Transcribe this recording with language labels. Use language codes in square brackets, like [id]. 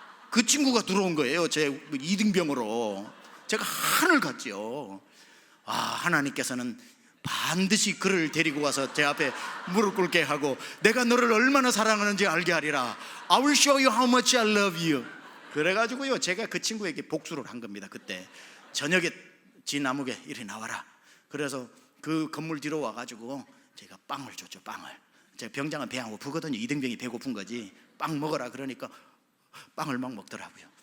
[ko] 그 친구가 들어온 거예요. 제 이등병으로. 제가 한을 갔죠. 아, 하나님께서는 반드시 그를 데리고 와서 제 앞에 무릎 꿇게 하고 내가 너를 얼마나 사랑하는지 알게 하리라. [en] I will show you how much I love you. [ko] 그래가지고요 제가 그 친구에게 복수를 한 겁니다. 그때 저녁에 진나무게 이리 나와라. 그래서 그 건물 뒤로 와가지고 제가 빵을 줬죠. 빵을. 제 병장은 배 안 고프거든요. 이등병이 배고픈 거지. 빵 먹어라 그러니까 빵을 막 먹더라고요.